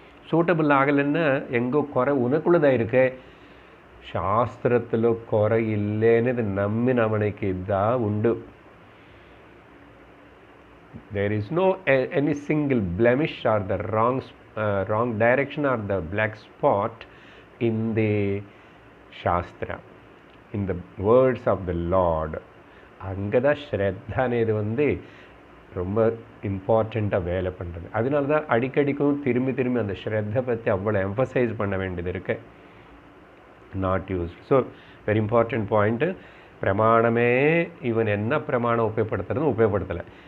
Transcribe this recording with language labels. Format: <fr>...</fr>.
<ta>Suitable ஆகலைன்னா எங்கோ குறை உனக்குள்ளதாக இருக்கு. சாஸ்திரத்தில் குறை இல்லைன்னு நம்பினவனுக்கு தான் உண்டு.</ta> <en>There is no any single blemish or the wrong direction or the black spot in the Shastra, in the words of the Lord.</en> <ta>அங்கே தான் ஸ்ரத்தானது வந்து ரொம்ப இம்பார்ட்டண்ட்டாக வேலை பண்ணுறது. அதனால தான் அடிக்கடிக்கும் திரும்பி அந்த ஸ்ரத்தை பற்றி அவ்வளோ எம்பசைஸ் பண்ண வேண்டியது இருக்கு.</ta> <en>Not use. So very important point.</en> <ta>பிரமாணமே இவன் என்ன பிரமாணம் உபயோகப்படுத்துறதுன்னு உபயோகப்படுத்தலை.</ta>